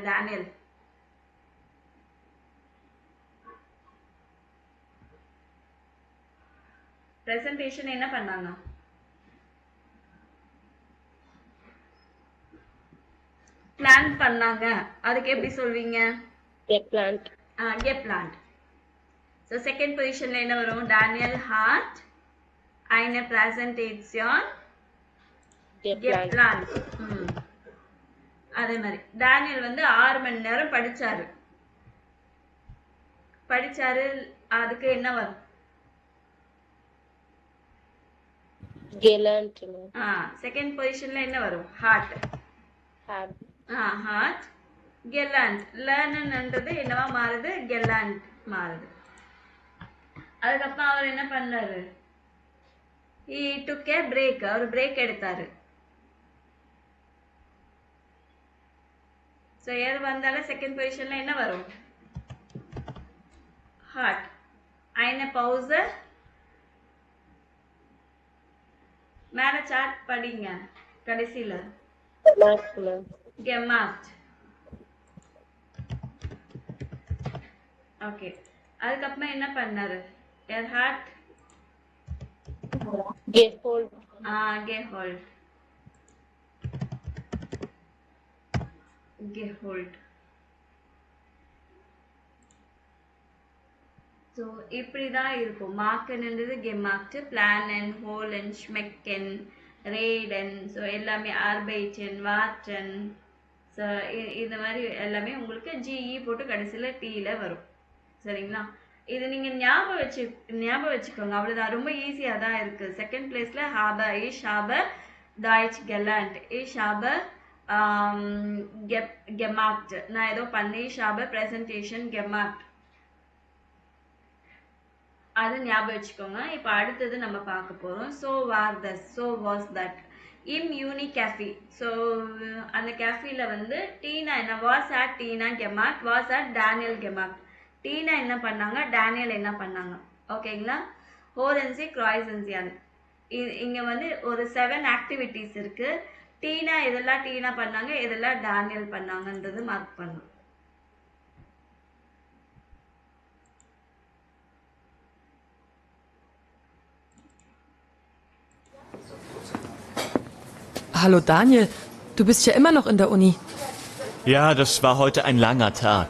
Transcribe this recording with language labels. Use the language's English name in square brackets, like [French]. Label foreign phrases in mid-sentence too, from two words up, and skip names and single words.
[Tamil] டேனியல் பிரசன்டேஷன் என்ன பண்ணாங்க? பிளான் பண்ணாங்க. அதுக்கு எப்படி சொல்வீங்க? [English] Plant. [German] Geplant. [English] So second position [Tamil] ல என்ன வரும்? [German] Daniel hat eine Präsentation geplant. [Tamil] அதே மாதிரி டேனியல் வந்து 6 மணி நேரம் படிச்சாரு. அதுக்கு என்ன வரும்? [German] Gelernt. [English] second positionல [Tamil] என்ன வரும்? ஹார்ட். [German] hat gelernt. [Tamil] லேர்ன்ன்றது என்னவா மாறுது? கெலாண்ட் மாறுது. அதுக்கப்புறம் அவர் என்ன பண்ணாரு? [English] he took a break. [Tamil] அவர் பிரேக் எடுத்தாரு. ஸோ ஏர் வந்தாலும் [English] second positionல [Tamil] என்ன வரும்? [German] ஹார்ட். eine Pause. [Tamil] மேல சார்ட் படிங்க கடைசியில. gemacht. ஓகே, அதுக்கப்புறம் என்ன பண்ணாரு? [German] er hat Geholt. geholt. geholt. [Tamil] ஸோ இப்படி தான் இருக்கும். மார்க்கன்ன்றது gemacht, [German] planen, holen, schmecken, reden. [Tamil] ஸோ எல்லாமே [German] arbeiten, warten. [Tamil] ஸோ இந்த மாதிரி எல்லாமே உங்களுக்கு ஜிஇ போட்டு கடைசியில் டீல வரும். சரிங்களா? இது நீங்கள் ஞாபகம் வச்சுக்கோங்க. அவ்வளோதான், ரொம்ப ஈஸியாக தான் இருக்குது. செகண்ட் பிளேஸில் ஹாபர், [German] ich habe Deutsch gelernt, ich habe gemacht. [Tamil] நான் ஏதோ பண்ணேன். [German] ich habe Präsentation gemacht. [Tamil] அது ஞாபகம் வச்சுக்கோங்க. இப்போ அடுத்தது நம்ம பார்க்க போகிறோம். ஸோ [German] war das, [Tamil] ஸோ வாஸ் தட். [German] im Uni-Café. [Tamil] ஸோ அந்த கேஃபியில் வந்து டீனா என்ன? [German] Was hat Tina gemacht, was hat Daniel gemacht. [Tamil] டீனா என்ன பண்ணாங்க? டேனியல் என்ன பண்ணாங்க? ஓகேங்களா? [German] Hören Sie, kreuzen Sie an. [Tamil] இங்கே வந்து ஒரு 7 ஆக்டிவிட்டீஸ் இருக்குது. டீனா எதெல்லாம் டீனா பண்ணாங்க, எதெல்லாம் டேனியல் பண்ணாங்கன்றது மார்க் பண்ணும். [German] Hallo Daniel, du bist ja immer noch in der Uni. Ja, das war heute ein langer Tag.